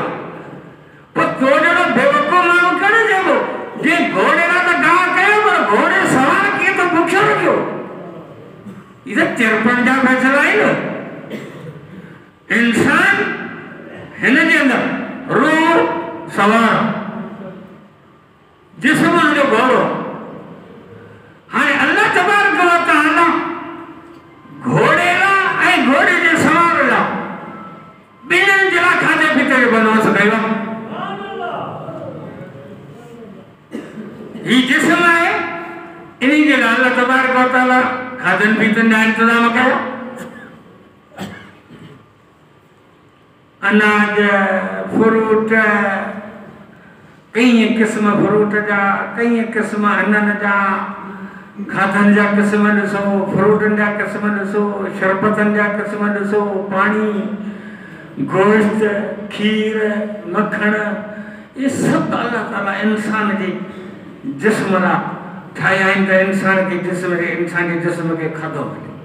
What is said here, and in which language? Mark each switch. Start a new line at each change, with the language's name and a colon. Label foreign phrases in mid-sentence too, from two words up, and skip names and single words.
Sindhi: पोइ तो जहिड़ो बेवकूफ़ माण्हू करे चइबो जे घोड़े लाइ त गाह कयो पर घोड़े सवार कीअं त बुखियो रखियो। इहे त तिरपण जा फ़ैसिला आहिनि। इंसान हिन जे अंदरि रूह सवार, जिस्म जो घोड़ो। हाणे अल्लाह
Arabic: تبارك وتعالى
Sindhi: घोड़े लाइ ऐं घोड़े जे सवार लाइ ॿिन्हिनि जे लाइ खाधे पीते जो बंदोबस्त कयो आहे। ही जिस्म आहे, इन जे लाइ अल्लाह
Arabic: تبارك وتعالى
Sindhi: खाधनि पीतनि जा इंतज़ाम कया। अनाज, फ्रूट, कई क़िस्म फ्रूट जा, कई क़िस्म अननि जा, खाधनि जा क़िस्म ॾिसो, फ्रूटनि जा क़िस्म ॾिसो, शरबतनि जा क़िस्म ॾिसो, पाणी, गोश्त, खीर, मखण, ये सभु अल्लाह ताला इंसान जे जिस्म लाइ ठाहिया आहिनि त इंसान जे जिस्म खे खाधो मिले।